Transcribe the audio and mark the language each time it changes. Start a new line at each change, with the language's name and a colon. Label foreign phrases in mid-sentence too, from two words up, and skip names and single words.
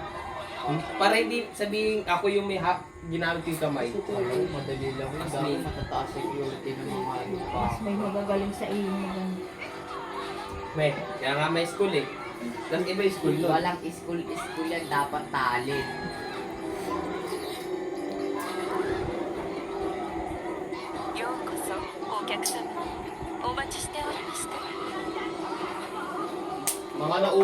Filipino: Para hindi sabihin ako yung may ginamit yung kamay. Madali lang yun. Mas Dahil may- matataas security ng mga ano pa. Mas may magagaling sa iyo mo ganun. May, kaya nga may school eh. Tapos iba yung school nun. Walang school yan. Dapat talent.
Japanese: ようこそお客様お待ちしておりました
Filipino: Mga